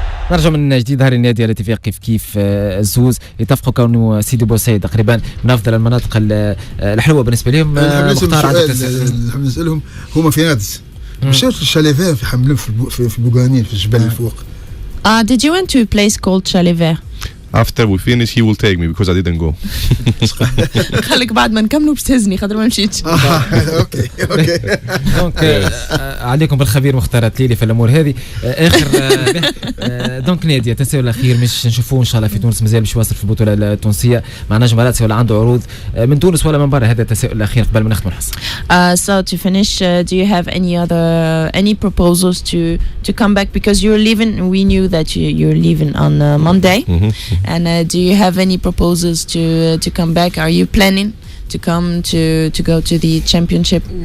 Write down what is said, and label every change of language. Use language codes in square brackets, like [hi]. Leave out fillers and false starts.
[ar] نرجع من جديد. هاري النادي الاتفاق كيف الزوز يتفقوا كونه سيدي بو سعيد تقريبا من افضل المناطق الحلوه بالنسبه لهم. مختار عندك نحب نسالهم هما في رادس مشاو الشاليفير في حملهم في بوغانين في الجبل الفوق. [en] Did you went to a place called Chaliver? After we finish, he will take me because I didn't go. [ar] خليك بعد ما نكملوا باش تهزني خاطر ما مشيتش. [en] okay [ar] دونك عليكم بالخبير مختار تليلي في الامور هذه. اخر دونك ناديه التساؤل الاخير مش نشوفوه ان شاء الله في تونس مازال باش يواصل في البطوله التونسيه مع نجم الرادسي ولا عنده عروض من تونس ولا من برا. هذا التساؤل الاخير قبل ما نختم الحصه. [en] So to finish, do you have any proposals to come back because you're leaving? We knew that you're leaving on Monday. And do you have any proposals to come back? Are you planning to come to go to the championship?